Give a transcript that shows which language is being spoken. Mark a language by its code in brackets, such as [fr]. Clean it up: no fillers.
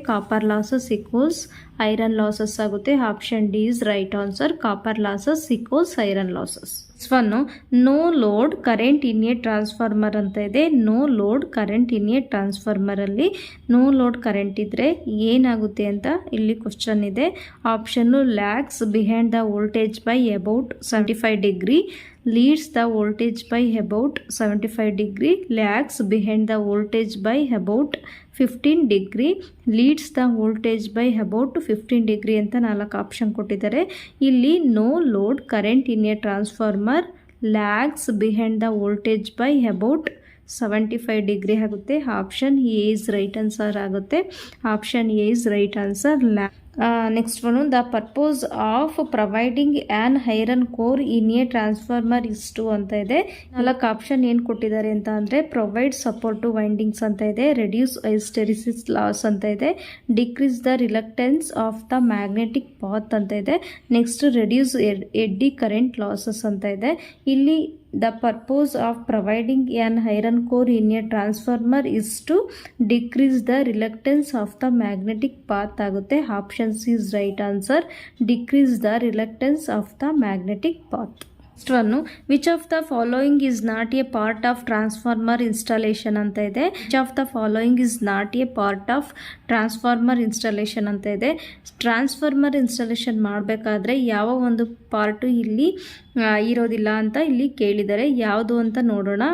[en] copper losses equals iron losses [kn] ಆಗುತ್ತೆ. [en] Option D is right answer, copper losses equals iron losses. One no load current in a transformer [kn] ಅಂತ ಇದೆ. No load current in a ಟ್ರಾನ್ಸ್ಫಾರ್ಮರಲ್ಲಿ no load current ಇದ್ದರೆ ಏನಾಗುತ್ತೆ ಅಂತ ಇಲ್ಲಿ question ಇದೆ. [en] option lags behind the voltage by about 75 degree, leads the voltage by about 75 degree, lags behind the voltage by about 15 degree, leads the voltage by about 15 degree [kn] ಅಂತ 4 option ಕೊಟ್ಟಿದ್ದಾರೆ. [en] ಇಲ್ಲಿ no load current in a transformer lags behind the voltage by about 75 degree [kn] ಆಗುತ್ತೆ. [en] option A is right answer [kn] ಆಗುತ್ತೆ. [en] Option A is right answer. Next one, the purpose of providing an iron core in a transformer [kn] ಇಷ್ಟು ಅಂತ ಇದೆ. 4 option ಏನು ಕೊಟ್ಟಿದ್ದಾರೆ ಅಂತ ಅಂದರೆ [en] Provide support to windings ಅಂತ ಇದೆ, reduce hysteresis loss ಅಂತ ಇದೆ, decrease the reluctance of the magnetic path ಅಂತ ಇದೆ, next reduce eddy current losses ಅಂತ ಇದೆ. ಇಲ್ಲಿ the purpose of providing an iron core in a transformer is to decrease the reluctance of the magnetic path [kn] ಆಗುತ್ತೆ. [en] Option C is right answer. Decrease the reluctance of the magnetic path. Next one, which of the following is not a part of transformer installation [kn] ಅಂತ ಇದೆ. [en] which of the following is not a part of transformer installation [kn] ಅಂತ ಇದೆ. Transformer installation ಮಾಡಬೇಕಾದ್ರೆ ಯಾವ ಒಂದು part ಇಲ್ಲಿ ಇರೋದಿಲ್ಲ ಅಂತ ಇಲ್ಲಿ ಕೇಳಿದ್ದಾರೆ. ಯಾವುದು ಅಂತ ನೋಡೋಣ.